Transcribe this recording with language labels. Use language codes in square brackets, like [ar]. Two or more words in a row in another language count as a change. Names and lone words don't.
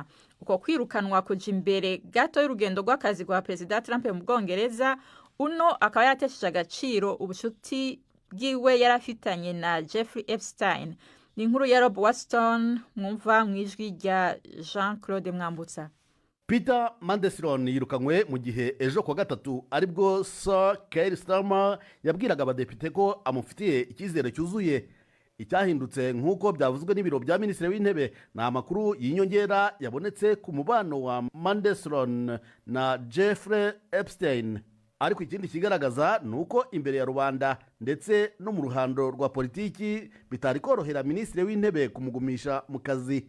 [rn] Uko kwirukanwa kuja imbere gato y'urugendo rw'akazi rwa Perezida Trump mu Bwongereza, uno akaba yaratesheje agaciro ubucuti bwiwe yarafitanye na Jeffrey Epstein. Ni inkuru ya Rob Watson mwumva mwijwi rya Jean-Claude Mwambutsa. [rw] Peter Mandelson yirukanywe mu gihe ejo kwa gatatu aribwo Sir Keir Starmer yabwiraga abadepite ko amufitiye icyizere cyuzuye. Icyahindutse nk'uko byavuzwe n'ibiro bya Minisitiri w'Intebe ni amakuru y'inyongera yabonetse ku mubano wa Mandelson na Jeffrey Epstein. Ariko ikindi kigaragaza ni uko imbere ya rubanda ndetse no mu ruhando rwa politiki bitari korohera Minisitiri w'Intebe kumugumisha mu kazi.